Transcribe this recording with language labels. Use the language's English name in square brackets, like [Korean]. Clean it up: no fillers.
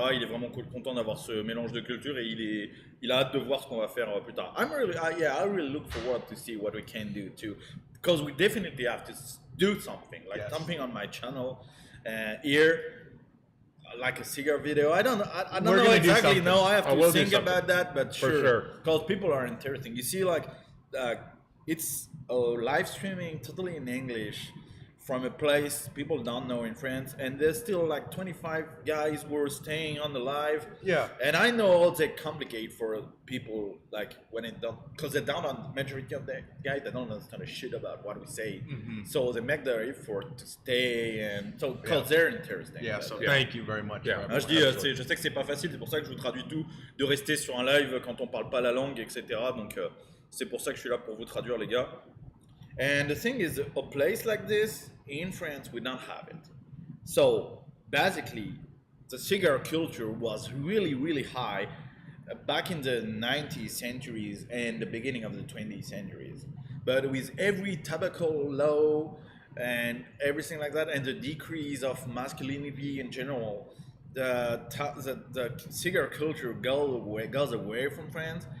[French] Il est vraiment content d'avoir ce mélange de culture et il a hâte de voir ce qu'on va faire plus tard. [English] I really look forward to see what we can do too, because we definitely have to do something, like something on my channel here. Like a cigar video. I don't know exactly. No, I have to think about that, but sure. Because people are interesting. You see, like it's live streaming totally in English from a place people don't know in France, and there's still like 25 guys who are staying on the live. Yeah. And I know how they complicate for people, like when it don't, because they don't on majority of the guys, they don't understand a shit about what we say. So they make the effort to stay, and so because they're interesting. Yeah, so thank you very much. Yeah. [French] Je dis, je sais que c'est pas facile, c'est pour ça que je vous traduis tout, de rester sur un live quand on parle pas la langue, etc. Donc c'est pour ça que je suis là pour vous traduire, les gars. [English] And the thing is, a place like this in France, we don't have it. So basically, the cigar culture was really, really high back in the 19th centuries and the beginning of the 20th centuries. But with every tobacco law and everything like that, and the decrease of masculinity in general, the cigar culture goes away from France.